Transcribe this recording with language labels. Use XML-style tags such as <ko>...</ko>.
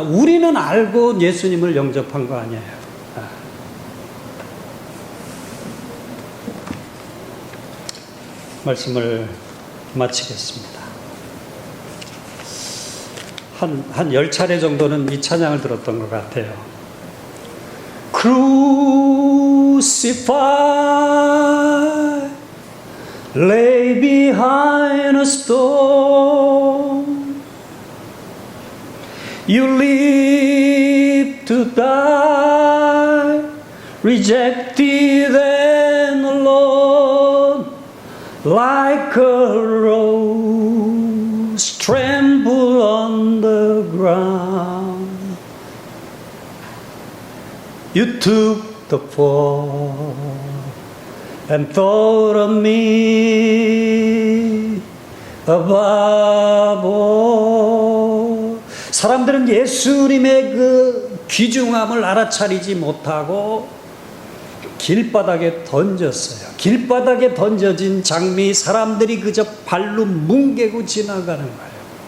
<ko>우리는 알고 예수님을 영접한 거 아니에요. 말씀을 마치겠습니다. 한 10차례 정도는 이 찬양을 들었던 것 같아요.</ko> <en>Crucify, lay behind a stone, you live to die, rejected and alone, like a rose tremble on the ground. You took the fall and thought of me above all.</en> <ko>사람들은 예수님의 그 귀중함을 알아차리지 못하고 길바닥에 던졌어요. 길바닥에 던져진 장미, 사람들이 그저 발로 뭉개고 지나가는 거예요.</ko>